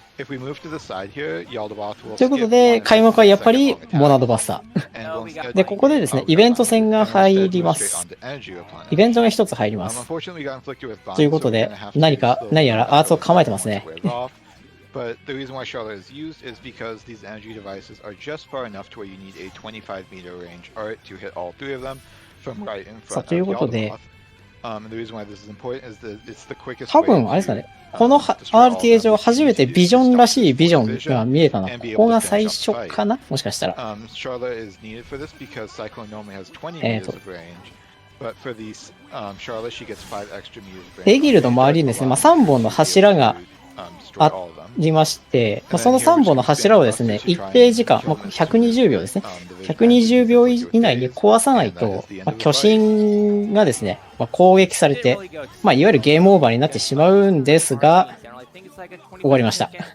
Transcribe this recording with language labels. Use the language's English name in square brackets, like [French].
[Japanese] ということで、開幕はやっぱりモナドバスター。で、ここでですね、イベント戦が入ります。イベントが一つ入ります。ということで、何やらアーツを構えてますね。 [English] But the reason why Charlotte is used is because these energy devices are just far enough to where you need a 25-meter range art to hit all three of them from right in front of Yaldabaoth. The reason why this is important is that it's the quickest way [Japanese] 多分、あれですかね。この RTA 上初めてビジョンらしいビジョンが見えたの。ここが最初かなもしかしたら。 [English] Charlotte is needed for this because Cyclone normally has 20 meters of range. But for these, Charlotte, she gets 5 extra meters of range. [Japanese] エギルの周りにですね、まあ、3本の柱がありまして、まあ、その3本の柱をですね、一定時間、まあ、120秒ですね。 120秒以内に壊さないと、まあ、巨神がですね、まあ、攻撃されて、まあ、いわゆるゲームオーバーになってしまうんですが、終わりました。